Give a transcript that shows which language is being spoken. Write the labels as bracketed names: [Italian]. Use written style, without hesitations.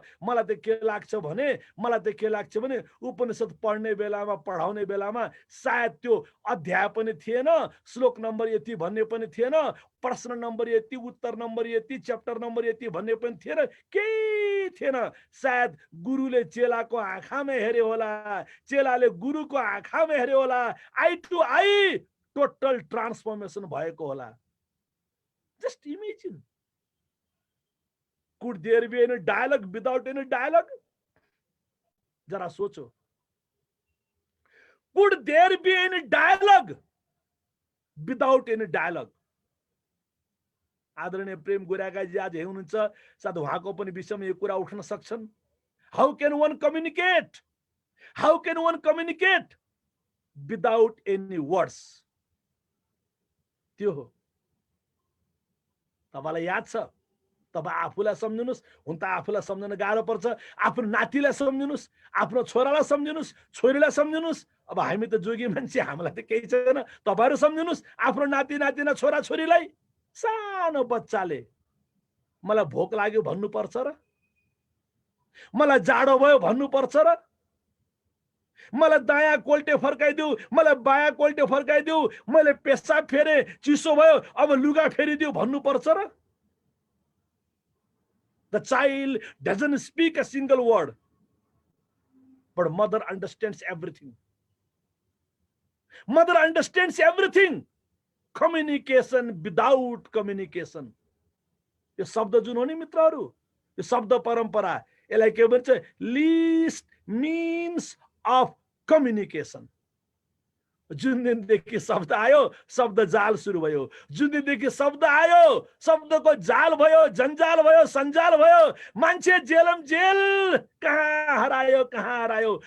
[Nepali] मलाई त के लाग्छ भने उपनिषद पढ्ने बेलामा, पढाउने बेलामा सायद त्यो अध्याय पनि थिएन, श्लोक नम्बर यति भन्ने पनि थिएन, प्रश्न नम्बर यति, उत्तर नम्बर यति, च्याप्टर नम्बर यति भन्ने पनि थिएन, केही थिएन। सायद गुरुले चेलाको आँखामा हेर्यो होला, चेलाले गुरुको आँखामा हेर्यो होला, [English] eye to eye total transformation [Nepali] भएको होला। [English] Just imagine, could there be any dialogue without any dialogue? [Hindi] जरा सोचो, [English] Could there be any dialogue without any dialogue? [Nepali] आदरणीय प्रेम गुरागाजी आज हुनुहुन्छ, सायद उहाँको पनि विषयमा यो कुरा उठ्न सक्छन्। [English] How can one communicate, how can one communicate without any words? [Nepali] त्यो हो। तपाईलाई याद छ, तपाईँ आफूलाई सम्झिनुस्, हुन त आफूलाई सम्झन गाह्रो पर्छ, आफ्नो नातिलाई सम्झिनुस्, आफ्नो छोरालाई सम्झिनुस्, छोरीलाई सम्झिनुस्। अब हामी त जोगी मान्छे, हामीलाई त केही छैन, तपाईहरु सम्झिनुस् आफ्नो नाति नातिना, छोरा छोरीलाई। सानो बच्चाले मलाई भोक लाग्यो भन्नु पर्छ र? मलाई जाडो भयो भन्नु पर्छ र? मलाई दायाँ कोल्टे फर्काइदेऊ, मलाई बायाँ कोल्टे फर्काइदेऊ, मैले पेशाब फेरे चिसो भयो अब लुगा फेरिदेऊ भन्नु पर्छ र? [English] The child doesn't speak a single word, but mother understands everything. Mother understands everything. Communication without communication. [Nepali] यो शब्द जुन हो नि मित्रहरू, यो शब्द परम्परा, यसलाई के भन्छ? [English] Least means of communication. [Nepali] जुन दिनदेखि शब्द आयो शब्द जाल सुरु भयो, जुन दिनदेखि शब्द आयो शब्दको जाल भयो, जन्जाल भयो, सञ्जाल भयो, मान्छे जेलम जेल, कहाँ हरायो।